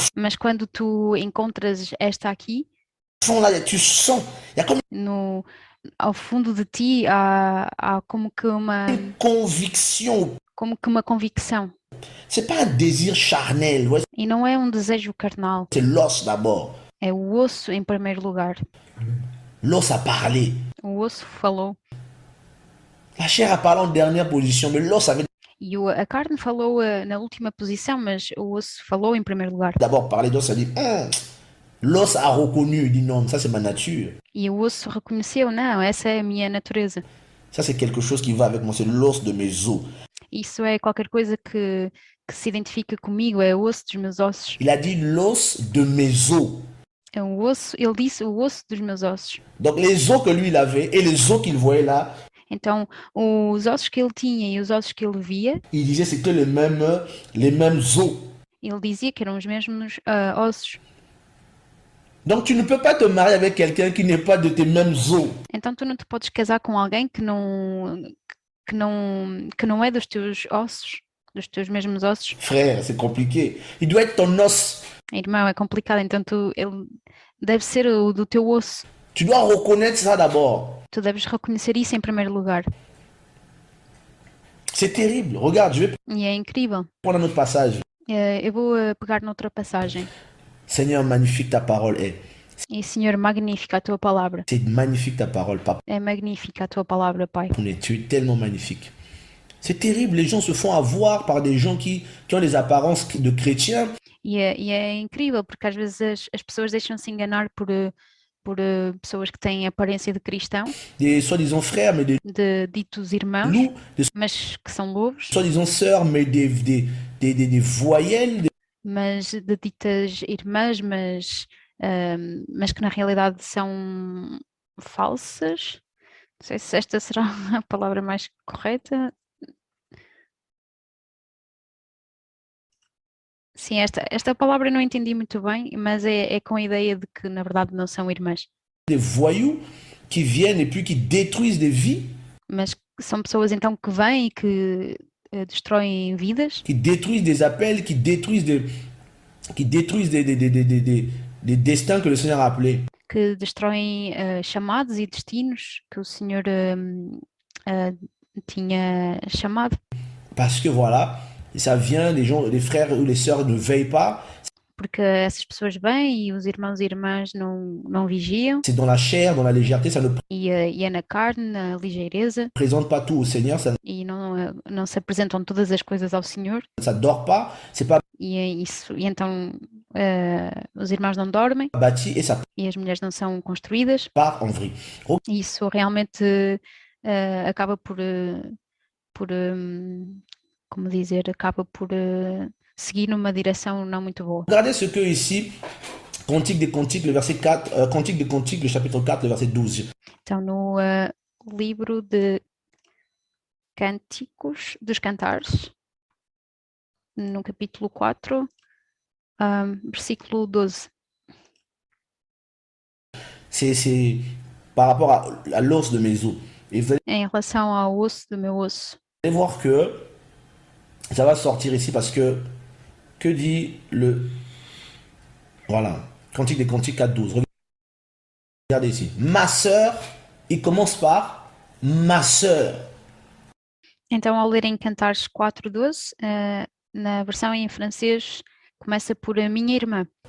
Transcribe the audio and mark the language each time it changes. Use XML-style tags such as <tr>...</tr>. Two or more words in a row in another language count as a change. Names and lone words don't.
<pt>Mas quando tu encontras esta aqui,</pt> <fr>fond, là, tu sens, il y a comme</fr> <pt>ao fundo de ti, há como que</pt> <fr>une conviction.</fr> <pt>uma convicção.</pt> <fr>C'est pas un désir charnel, ouais,</fr> <pt>E não é um desejo carnal,</pt> <fr>c'est l'os d'abord.</fr> <pt>é o osso em primeiro lugar.</pt> <fr>L'os a parlé.</fr> <pt>O osso falou.</pt> <fr>La chair a parlé en dernière position, mais l'os avait</fr> <pt>E a carne falou na última posição, mas o osso falou em primeiro lugar.</pt> <fr>d'abord parlé d'os, ça dit, l'os a reconnu, il dit non, ça c'est ma nature.</fr> <pt>E o osso reconheceu, não, essa é a minha natureza.</pt> <fr>Ça c'est quelque chose qui va avec moi, c'est l'os de mes os.</fr> <pt>Isso é qualquer coisa que se identifica comigo, é o osso dos meus ossos.</pt> <fr>Il a dit l'os de mes os.</fr> <pt>É o osso, ele disse o osso dos meus ossos.</pt> <fr>Donc les os que lui il avait et les os qu'il voyait là,</fr> <pt>Então, os ossos que ele tinha e os ossos que ele via,</pt> <fr>il disait c'était les mêmes os.</fr> <pt>ele dizia que eram os mesmos ossos.</pt> <fr>Donc tu ne peux pas te marier avec quelqu'un qui n'est pas de tes mêmes os.</fr> <pt>Então, tu não te podes casar com alguém que não é dos teus ossos, dos teus mesmos ossos.</pt> <fr>Frère, c'est compliqué. Il doit être ton os.</fr> <pt>Irmão, é complicado, então ele deve ser o do teu osso.</pt> <fr>Tu dois reconnaître ça d'abord.</fr> <pt>Tu deves reconhecer isso em primeiro lugar.</pt> <fr>C'est terrible. Regarde, je vais</fr> <pt>E é incrível.</pt> <fr>prendre un autre passage.</fr> <pt>Eu vou pegar noutra passagem.</pt> <fr>Seigneur, magnifique ta parole est.</fr> <pt>E, Senhor, magnífica a tua palavra.</pt> <fr>C'est magnifique ta parole, papa.</fr> <pt>É magnífica a tua palavra, Pai.</pt> <fr>Tu es tellement magnifique. C'est terrible, les gens se font avoir par des gens qui ont les apparences de chrétiens.</fr> <pt>E é incrível, porque às vezes as pessoas deixam-se enganar por pessoas que têm aparência de cristão,</pt> <fr>Des soi-disant frères, mais des</fr> <pt>de ditos irmãos,</pt> <fr>loups, des</fr> <pt>mas que são lobos,</pt> <fr>soi-disant sœurs, mais des voyelles.</fr> <pt>mas de ditas irmãs, mas que na realidade são falsas. Não sei se esta será a palavra mais correta. Sim, esta palavra eu não entendi muito bem, mas é com a ideia de que na verdade não são irmãs.</pt> <fr>Des voyous qui viennent et puis qui détruisent des vies,</fr> <pt>Mas são pessoas então que vêm e que destroem vidas,</pt> <fr>qui détruisent des appels, qui détruisent des destins que le Seigneur a appelés.</fr> <pt>que destroem chamados e destinos que o Senhor tinha chamado.</pt> <fr>Parce que voilà, ça vient des gens, les frères ou les sœurs ne veillent pas.</fr> <pt>Porque essas pessoas vêm e os irmãos e irmãs não vigiam,</pt> <fr>C'est dans la chair, dans la légèreté, ça ne</fr> <pt>e é na carne, na ligeireza,</pt> <fr>présente pas tout au Seigneur, ça</fr> <pt>e não se apresentam todas as coisas ao Senhor,</pt> <fr>ne dort pas, c'est pas</fr> <pt>e é isso. E então os irmãos não dormem</pt> <fr>bâti et ça</fr> <pt>e as mulheres não são construídas,</pt> <fr>part en vrille.</fr> <pt>e isso realmente acaba por como dizer, acaba por seguir numa direção não muito boa.</pt> <fr>Regardez ce que ici, Cantique des Cantiques, le verset 4, Cantique des Cantiques, le chapitre 4, le verset 12.</fr> <pt>Então, no livro de Cânticos dos Cantares, no capítulo 4, versículo 12.</pt> <fr>C'est par rapport à l'os de mes os. Et vous</fr> <pt>Em relação ao osso do meu osso.</pt> <fr>allez voir que ça va sortir ici parce que dit le... Voilà, Cantique des Cantiques 4, 12. Regardez ici. Ma sœur, il commence par ma sœur.</fr> <pt>Então, ao ler em Cantares 4, 12, na versão em francês, começa por a minha irmã.</pt>